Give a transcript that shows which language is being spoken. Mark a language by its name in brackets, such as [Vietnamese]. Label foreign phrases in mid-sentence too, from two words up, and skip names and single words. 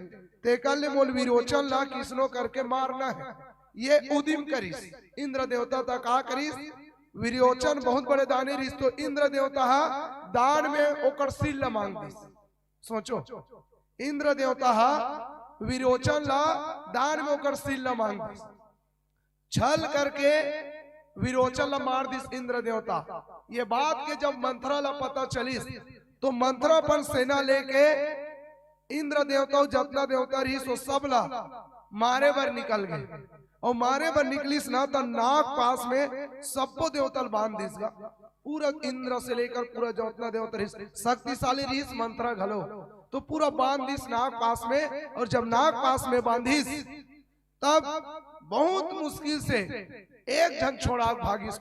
[Chhattisgarhi] ते कल मोल विरोचन ला किसनो करके मारना है। ये उदिम करीस। इंद्र देवता तक का करीस? विरोचन बहुत बड़े दानी रिस तो इंद्र देवता दान में ओकर सिर ला मांग दिस। सोचो, इंद्र देवता विरोचन ला दान में ओकर सिर ला मांग दिस। छल करके विरोचन ला मार दिस इंद्र देवता। ये बात के जब मंत्रा ला पता चलिस तो मंत्रा पर सेना लेके इंद्र देवता जतना देवता रही सो सब ला मारे बर निकल गए। और मारे बर निकलिस ना तो नाग पास में सबको देवता बांध दिस। पूरा इंद्र से लेकर पूरा जितना देवता रही शक्तिशाली रही मंत्रा घलो तो पूरा बांध दिस नाग पास में। और जब नाग पास में बांधिस तब बहुत मुश्किल से एक जन छोड़ा भागिस।